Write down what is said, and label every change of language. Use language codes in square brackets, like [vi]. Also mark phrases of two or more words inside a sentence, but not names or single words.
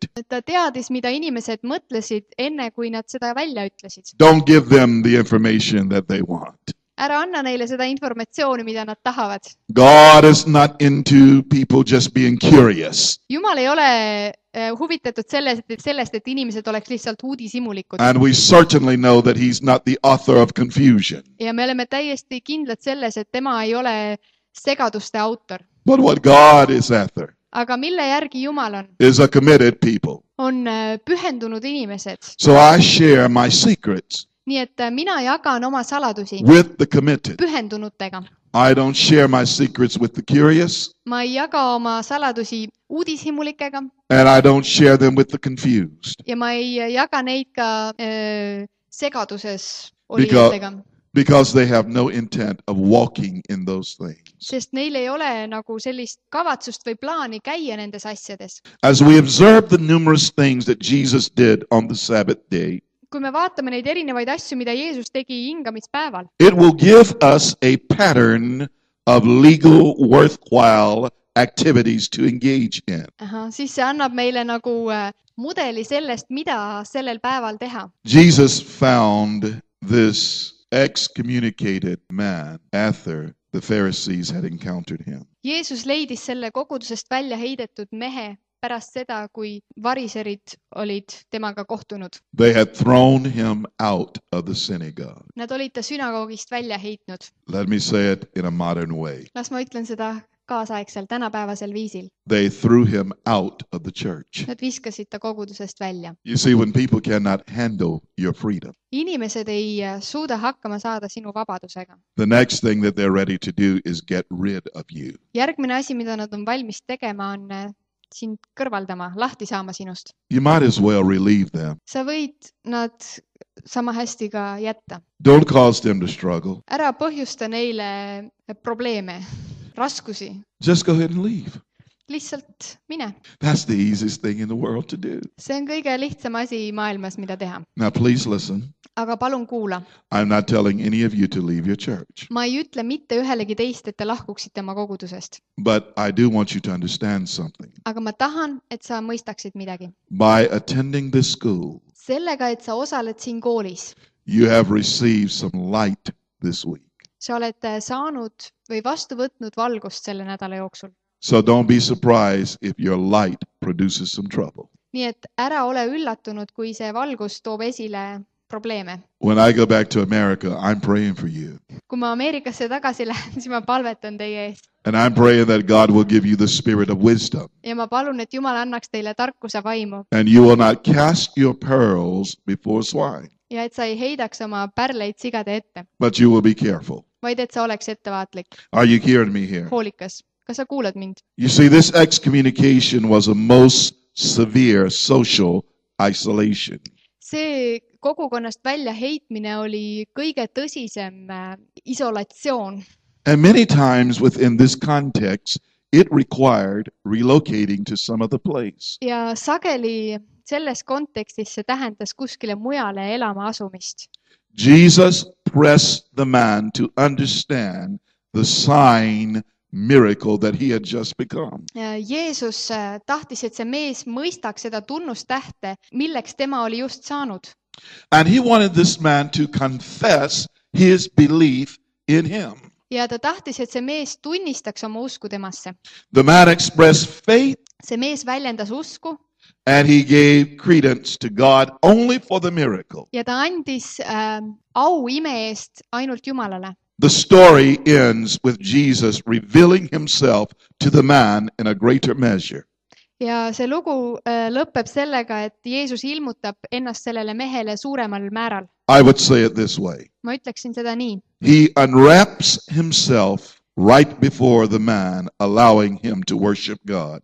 [et] Ta teadis, mida inimesed mõtlesid enne, kui nad seda välja ütlesid. [en] Don't give them the information that they want. [et] Ära anna neile seda informatsiooni, mida nad tahavad. [en] God is not into people just being curious. [et] Jumal ei ole huvitatud sellest, et inimesed oleks lihtsalt uudishimulikud. [en] And we certainly know that he's not the author of confusion. [et] Ja me oleme täiesti kindlad selles, et tema ei ole segaduste autor. [en] But what God is after [et] Aga mille järgi Jumal on? [en] is a committed people. [et] On pühendunud inimesed. [en] So I share my secrets. [et] nii et mina jagan oma saladusi [en] with the committed. [et] pühendunutega. [en] I don't share my secrets with the curious, [et] ma ei jaga oma saladusi uudishimulikega [en] and I don't share them with the confused. [et] ja ma ei jaga neid ka segaduses olijatega, [en] Because they have no intent of walking in those things. [et] sest neil ei ole nagu sellist kavatsust või plaani käia nendes asjades. [en] As we observe the numerous things that Jesus did on the Sabbath day, [et] kui me vaatame neid erinevaid asju, mida Jeesus tegi hingamispäeval, [en] it will give us a pattern of legal, worthwhile activities to engage in. [et] siis see annab meile nagu mudeli sellest, mida sellel päeval teha. [en] Jesus found this excommunicated man after the Pharisees had encountered him. [et] Jeesus leidis selle kogudusest välja heidetud mehe pärast seda, kui variserid olid temaga kohtunud. [en] They had thrown him out of the synagogue. [et] Nad olid ta sünagoogist välja heitnud. [en] Let me say it in a modern way. [et] Las ma ütlen seda kaasaegsel, tänapäevasel viisil. [en] They threw him out of the church. [et] Nad viskasid ta kogudusest välja. [en] You see, when people cannot handle your freedom, [et] Inimesed ei suuda hakkama saada sinu vabadusega. [en] the next thing that they're ready to do is get rid of you. [et] Järgmine asi, mida nad on valmis tegema, on sind kõrvaldama, lahti saama sinust. [en] You might as well relieve them. [et] Sa võid nad sama hästi ka jätta. [en] Don't cause them to struggle. [et] Ära põhjusta neile probleeme, raskusi. [en] Just go ahead and leave. [et] Lihtsalt mine. [en] That's the easiest thing in the world to do. [et] See on kõige lihtsam asi maailmas, mida teha. [en] Now, please listen. [et] Aga palun kuula. [en] I'm not telling any of you to leave your church, [et] Ma ei ütle mitte ühelegi teist, et te lahkuksite oma kogudusest. [en] but I do want you to understand something. [et] Aga ma tahan, et sa mõistaksid midagi. [en] By attending this school, [et] Sellega, et sa osaled siin koolis, [en] you have received some light this week. [et] sa oled saanud või vastu võtnud valgust selle nädala jooksul. [en] So don't be surprised if your light produces some trouble. [et] Nii et ära ole üllatunud, kui see valgus toob esile probleeme. [en] When I go back to America, I'm praying for you. [et] Kui ma Ameerikasse tagasi lähen, siis ma palvetan teie eest. [en] And I'm praying that God will give you the spirit of wisdom. [et] Ja ma palun, et Jumal annaks teile tarkuse vaimu. [en] And you will not cast your pearls before swine, [et] Ja et sa ei heidaks oma pärleid sigade ette, [en] but you will be careful. [et] vaid et sa oleks ettevaatlik, [en] Are you hearing me here? [et] hoolikas. Kas sa kuulad mind? [en] You see, this excommunication was a most severe social isolation. [et] See kogukonnast välja heitmine oli kõige tõsisem isolatsioon. [en] And many times within this context, it required relocating to some other place. [et] Ja sageli selles kontekstis see tähendas kuskile mujale elama asumist. [en] Jesus pressed the man to understand the sign miracle that he had just become. [et] Jeesus tahtis, et see mees mõistaks seda tunnustähte, milleks tema oli just saanud. [en] And he wanted this man to confess his belief in him. [et] Ja ta tahtis, et see mees tunnistaks oma usku temasse. [en] The man expressed faith [et] See mees väljendas usku [en] and he gave credence to God only for the miracle. [et] ja ta andis au ime eest ainult Jumalale. [en] The story ends with Jesus revealing himself to the man in a greater measure. [et] Ja see lugu lõpeb sellega, et Jeesus ilmutab ennast sellele mehele suuremal määral. [en] I would say it this way. [et] Ma ütleksin seda nii. [en] He unwraps himself right before the man, allowing him to worship God.